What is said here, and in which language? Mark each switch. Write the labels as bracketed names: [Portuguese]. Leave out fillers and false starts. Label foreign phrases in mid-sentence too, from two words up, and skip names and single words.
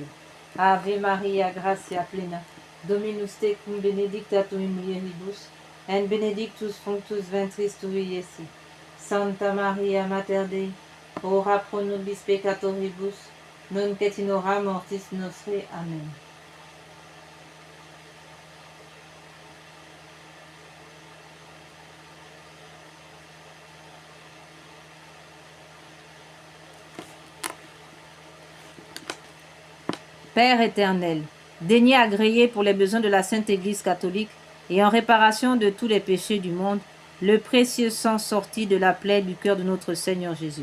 [Latin] Ave Maria, gratia plena, Dominus tecum, benedicta tu in mulieribus, et benedictus fructus ventris tui, Iesus. Santa Maria, Mater Dei, ora pro nobis peccatoribus, nunc et in hora mortis nostre. Amen. [French] Père éternel, daignez agréer pour les besoins de la Sainte Église catholique et en réparation de tous les péchés du monde, le précieux sang sorti de la plaie du cœur de notre Seigneur Jésus.